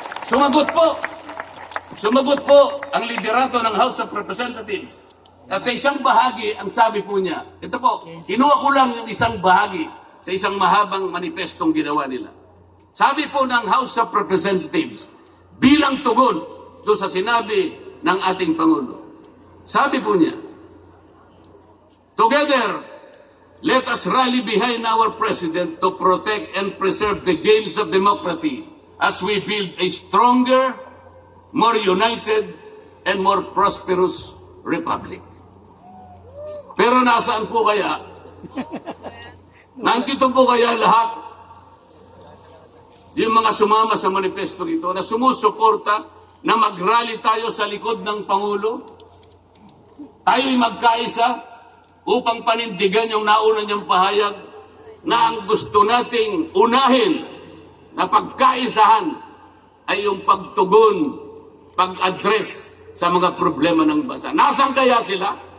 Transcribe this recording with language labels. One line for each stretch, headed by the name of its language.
Filipino: Sumagot po. Sumagot po ang liderato ng House of Representatives. At sa isang bahagi, ang sabi po niya, ito po, kinuha ko lang yung isang bahagi sa isang mahabang manifestong ginawa nila. Sabi po ng House of Representatives, bilang tugon doon sa sinabi ng ating Pangulo. Sabi po niya,
English: "Together, let us rally behind our President to protect and preserve the gains of democracy as we build a stronger, more united, and more prosperous republic."
Filipino: Pero nasaan po kaya? Nandito po kaya lahat yung mga sumama sa manifesto ito na sumusuporta na mag-rally tayo sa likod ng Pangulo? Tayo'y magkaisa upang panindigan yung nauna niyang pahayag na ang gusto nating unahin na pagkaisahan ay yung pagtugon, pag-address sa mga problema ng bansa. Nasaan kaya sila?